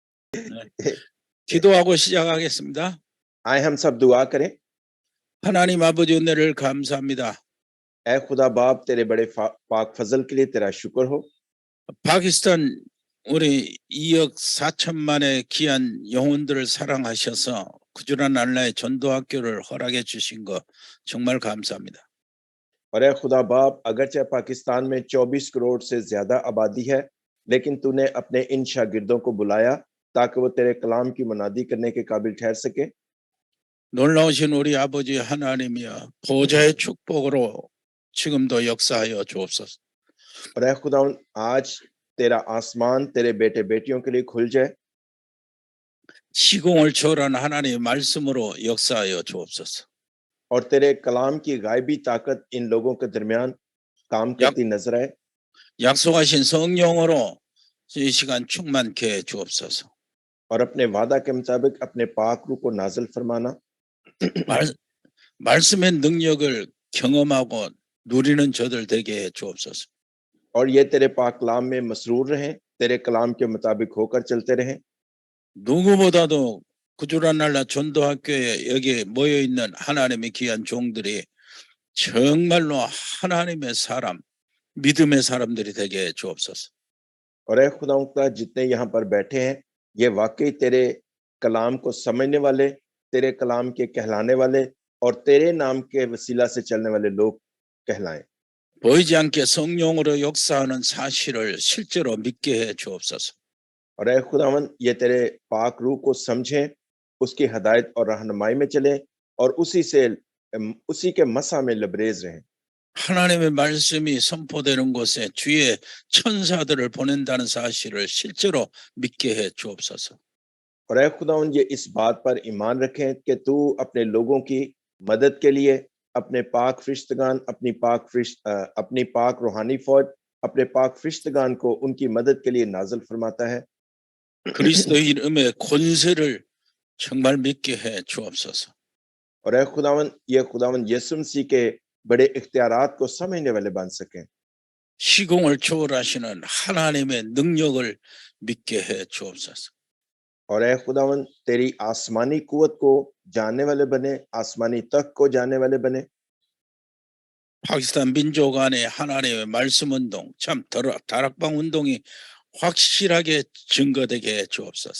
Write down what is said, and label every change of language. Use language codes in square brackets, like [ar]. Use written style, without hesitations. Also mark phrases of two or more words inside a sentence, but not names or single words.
[ko] 네. 기도하고 시작하겠습니다. [ur] آئیں ہم سب دعا کریں. [ko] 하나님 아버지 은혜를 감사합니다. [ur] اے خدا باپ تیرے بڑے پاک فضل کے لیے تیرا شکر ہو. [ko] 파키스탄 우리 2억 4천만의 귀한 영혼들을 사랑하셔서 구주란 알라의 전도학교를 허락해 주신 거 정말 감사합니다. [ur] اور اے خدا باپ اگرچہ پاکستان میں 24 کروڑ سے زیادہ آبادی ہے، لیکن تو نے اپنے ان شاگردوں کو بلایا تاکہ وہ تیرے کلام کی منادی کرنے کے قابل ٹھہر سکے. [ko] 놀라우신 우리 아버지 하나님이여, 보좌의 축복으로 지금도 역사하여 주옵소서. [ur] اور اے خدا آج تیرا آسمان تیرے بیٹے بیٹیوں کے لیے کھل جائے. [ko] 시공을 초월한 하나님의 말씀으로 역사하여 주옵소서. [ur] اور تیرے کلام کی غائبی طاقت ان لوگوں کے درمیان کام کرتی نظر آئے. [ko] 약속하신 성령으로 이 시간 충만케 해 주옵소서. [ur] اور اپنے وعدہ کے مطابق اپنے پاک روح کو نازل فرمانا. [ko] 말씀의 능력을 경험하고 누리는 저들 되게 해 주옵소서. [ur] اور یہ تیرے پاک کلام میں مسرور رہیں، تیرے کلام کے مطابق ہوکر چلتے رہیں. [ko] 누구보다도 구주란 날라 전도학교에 여기 모여 있는 하나님의 귀한 종들이 정말로 하나님의 사람, 믿음의 사람들이 되게 해 주옵소서. [ur] اور اے خداوند کا جتنے یہاں پر بیٹھے ہیں، یہ واقعی تیرے کلام کو سمجھنے والے، تیرے کلام کے کہلانے والے اور تیرے نام کے وسیلہ سے چلنے والے لوگ کہلائیں. [ko] 보이지 않게 성령으로 역사하는 사실을 실제로 믿게 해 주옵소서. [ur] اور اے خداوند یہ تیرے پاک روح کو سمجھیں، اسکی ہدایت اور رہنمائی میں چلیں اور اسی کے مسا میں لبریز رہیں. [ko] 하나님의 말씀이 선포되는 곳에 주의 천사들을 보낸다는 사실을 실제로 믿게 해 주옵소서. [ur] اور اے خداوند یہ اس بات پر ایمان رکھیں کہ تو اپنے لوگوں کی مدد کے لیے اپنے پاک فرشتگان، اپنی پاک روحانی فوج، اپنے پاک فرشتگان کو انکی مدد کے لیے نازل فرماتا ہے. [ko] 그리스도 이름의 권세를 정말 믿게 해 주옵소서. [ur] اور اے خداوند یسوع مسیح کے بڑے اختیارات کو سمجھنے والے بن سکیں. [ko] 시공을 초월하시는 하나님의 능력을 믿게 해 주옵소서. [ur] اور اے خداوند تیری آسمانی قوت کو جاننے والے بنے، آسمانی تک کو جاننے والے بنے. [ko] 파키스탄 민족 안에 하나님의 말씀 운동, 참 다락방 운동이 확실하게 증거되게 해 주옵소서.